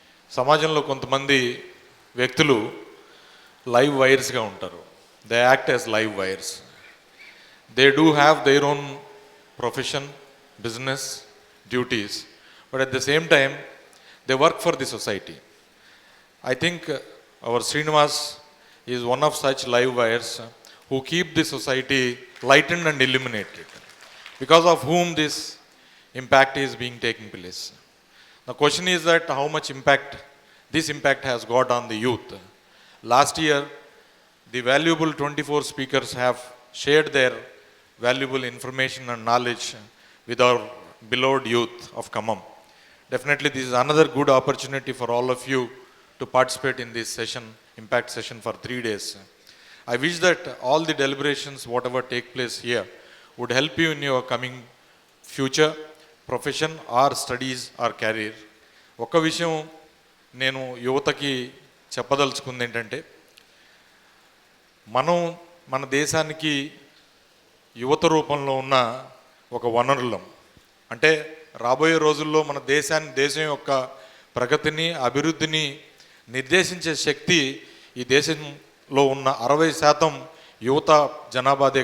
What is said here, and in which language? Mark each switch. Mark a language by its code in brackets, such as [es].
[te] సమాజంలో కొంతమంది వ్యక్తులు లైవ్ వైర్స్గా ఉంటారు. [en] They act as live wires. They do have their own profession, business, duties, but at the same time they work for the society. I think our Srinivas is one of such live wires who keep the society lightened and illuminated, because of whom this impact is being taking place. The question is that how much impact this impact has got on the youth. Last year, the valuable 24 speakers have shared their valuable information and knowledge with our beloved youth of Khammam. Definitely this is another good opportunity for all of you to participate in this session, impact session for 3 days. I wish that all the deliberations, whatever take place here, would help you in your coming future, profession or studies or career. [te] ఒక విషయం నేను యువతకి చెప్పదలుచుకుంది ఏంటంటే, మనం మన దేశానికి యువత రూపంలో ఉన్న ఒక వనరులం. అంటే రాబోయే రోజుల్లో మన దేశం యొక్క ప్రగతిని, అభివృద్ధిని నిర్దేశించే శక్తి ఈ దేశంలో ఉన్న 60% యువత జనాభాదే.